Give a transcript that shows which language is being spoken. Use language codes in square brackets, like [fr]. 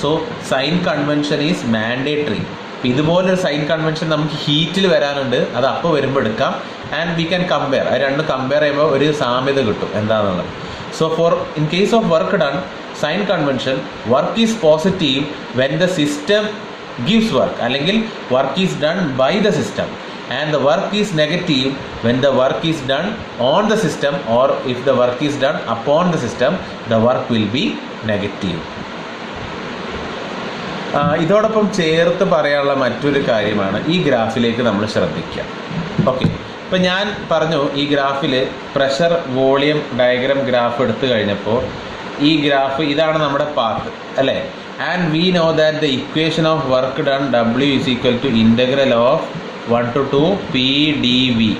[en] So sign convention is mandatory. [ml] ഇതുപോലൊരു sign convention നമുക്ക് ഹീറ്റിൽ വരാനുണ്ട്, അത് അപ്പോൾ വരുമ്പോൾ എടുക്കാം. [en] and we can compare, [ml] അത് രണ്ടും കമ്പയർ ചെയ്യുമ്പോൾ ഒരു സാമ്യത കിട്ടും എന്താണെന്നുള്ളത്. [en] so in case of work done, sign convention, work is positive when the system gives work, [ml] അല്ലെങ്കിൽ [en] Work is done by the system. And the work is negative when the work is done on the system, or if the work is done upon the system, the work will be negative. [ml] ഇതോടൊപ്പം ചേർത്ത് പറയാനുള്ള മറ്റൊരു കാര്യമാണ് ഈ ഗ്രാഫിലേക്ക് നമ്മൾ ശ്രദ്ധിക്കുക. Okay, ഇപ്പം ഞാൻ പറഞ്ഞു ഈ ഗ്രാഫിൽ പ്രഷർ വോളിയം ഡയഗ്രാം ഗ്രാഫ് എടുത്തു കഴിഞ്ഞപ്പോൾ ഈ ഗ്രാഫ് ഇതാണ് നമ്മുടെ പാത്ത് അല്ലേ. [en] And we know that the equation of work done W is equal to integral of 1 to 2 PdV.